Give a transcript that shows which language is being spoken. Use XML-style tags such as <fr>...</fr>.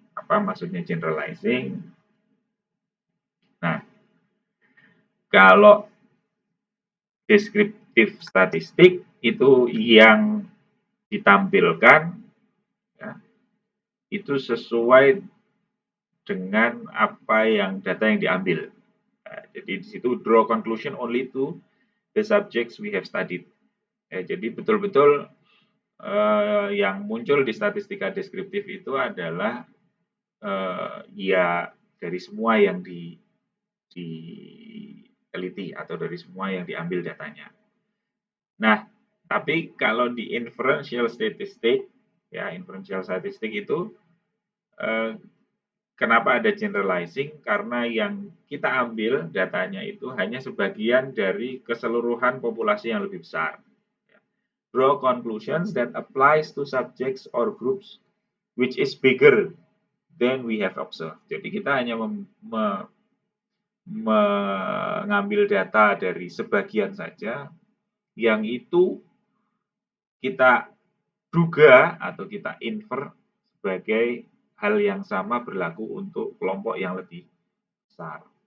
<id>Apa maksudnya generalizing? Nah, kalau deskriptif statistik itu yang ditampilkan, ya, itu sesuai dengan apa yang data yang diambil. Nah, jadi di situ</id> <en>draw conclusion only to the subjects we have studied.</en> <id>Ya, jadi betul-betul yang muncul di statistika deskriptif itu adalah ya dari semua yang diteliti atau dari semua yang diambil datanya. Nah, tapi kalau di inferential statistik, ya inferential statistik itu kenapa ada generalizing? Karena yang kita ambil datanya itu hanya sebagian dari keseluruhan populasi yang lebih besar.</id> <en>Draw conclusions that applies to subjects or groups which is bigger than we have observed.</en> <id>Jadi kita hanya mengambil data dari sebagian saja yang itu kita duga atau kita infer sebagai hal yang sama berlaku untuk kelompok yang lebih besar.</id>